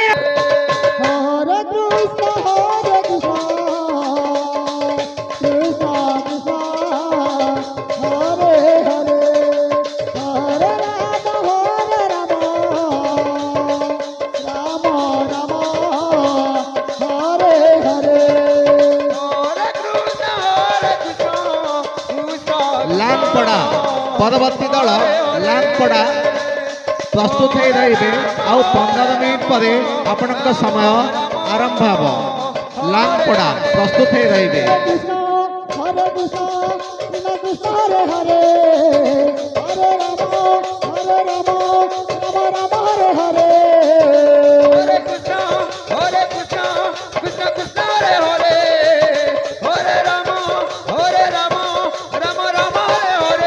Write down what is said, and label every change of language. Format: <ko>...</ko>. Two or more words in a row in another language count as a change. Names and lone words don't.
<sa>हरे कृष्ण कृष्ण कृष्ण हरे हरे हरे राम राम राम हरे हरे हरे कृष्ण कृष्ण</sa> <or>ଲାଙ୍ଗପଡ଼ା ପରବର୍ତ୍ତୀ ଦଳ ଲାଙ୍ଗପଡ଼ା ପ୍ରସ୍ତୁତ ହୋଇ ରହିବେ। ଆଉ 15 ମିନିଟ୍ ପରେ ଆପଣଙ୍କ ସମୟ ଆରମ୍ଭ ହେବ। ଲାଙ୍ଗପଡ଼ା ପ୍ରସ୍ତୁତ ହୋଇ ରହିବେ।</or> <sa>कृष्ण कृष्ण कृष्ण हरे हरे हरे राम राम हरे हरे हरे कृष्ण कृष्ण कृष्ण हरे हरे हरे राम राम राम हरे हरे</sa>